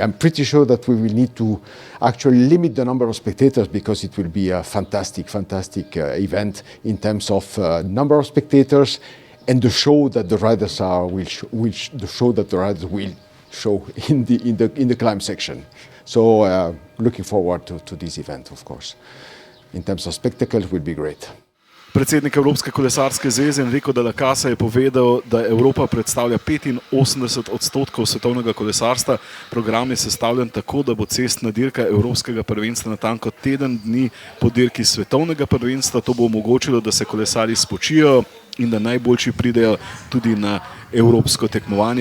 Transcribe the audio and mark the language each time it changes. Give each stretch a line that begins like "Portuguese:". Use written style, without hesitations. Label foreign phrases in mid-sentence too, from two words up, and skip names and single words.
English: I'm pretty sure that we will need to actually limit the number of spectators because it will be a fantastic event in terms of number of spectators and the show that the riders will show in the climb section. So looking forward to this event, of course. In terms of spectacle, it will be great.
Slovenian: Predsednik Evropske kolesarske zveze Enrico Dalla Casa je povedal, da Evropa predstavlja 85% svetovnega kolesarstva. Program je sestavljen tako, da bo cestna dirka Evropskega prvenstva natanko teden dni po dirki svetovnega prvenstva. To bo omogočilo, da se kolesarji spočijo in da najboljši pridejo tudi na evropsko tekmovanje.